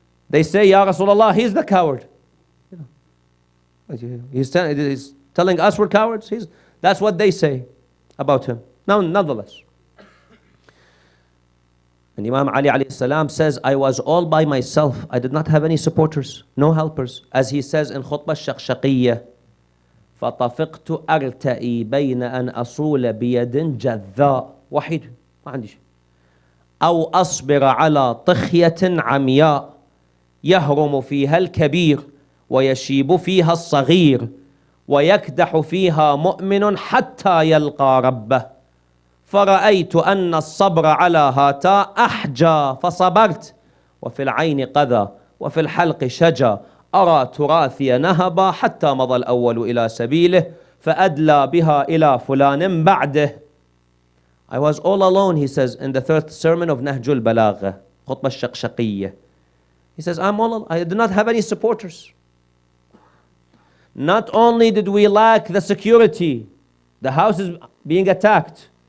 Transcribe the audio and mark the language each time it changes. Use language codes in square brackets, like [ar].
[en] They say, Ya Rasulullah, he's the coward. He's telling us we're cowards. That's what they say about him. Now, nonetheless. And Imam Ali alayhi salam says, I was all by myself. I did not have any supporters, no helpers. As he says in Khutbah Shaqshaqiyya, [ar] فَطَفِقْتُ أَرْتَئِي بَيْنَ أَنْ أَصُولَ بِيَدٍ جَذَّاء وحيد ما عندي شيء أو أصبر على طخية عمياء يهرم فيها الكبير ويشيب فيها الصغير ويكدح فيها مؤمن حتى يلقى ربه فرأيت أن الصبر على هاتا أحجى فصبرت وفي العين قذى وفي الحلق شجى أرى تراثي نهبا حتى مضى الأول إلى سبيله فأدلى بها إلى فلان بعده. [en] I was all alone, he says, in the 3rd sermon of Nahjul Balagha, Khutbah Shaqshaqiyya. He says, I did not have any supporters. Not only did we lack the security, the house is being attacked.